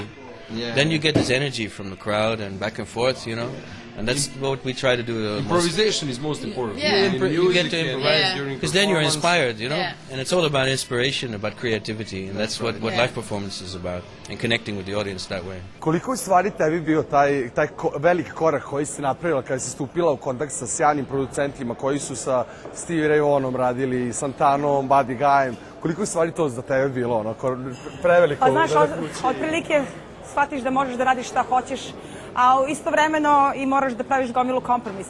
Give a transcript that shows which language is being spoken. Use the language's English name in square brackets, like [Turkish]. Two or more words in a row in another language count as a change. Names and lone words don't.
[English] Then you get this energy from the crowd and back and forth, you know, and that's what we try to do. Improvisation is most important. You get to improvise during because then you're inspired, you know, Yeah. and it's all about inspiration, about creativity, and that's what live performance is about, and connecting with the audience that way. [Serbian] Koliko je stvari tebi bio taj veliki korak koji si napravila kada si stupila u kontakt sa sjajnim producentima koji su sa Stevie Ray Vaughanom radili, Santanom, Buddy Guyem, koliko je stvari to za tebe bilo, onako, preveliko? Pa znaš, otprilike shvatiš da možeš da radiš šta hoćeš, a istovremeno i moraš da praviš gomilu kompromisa.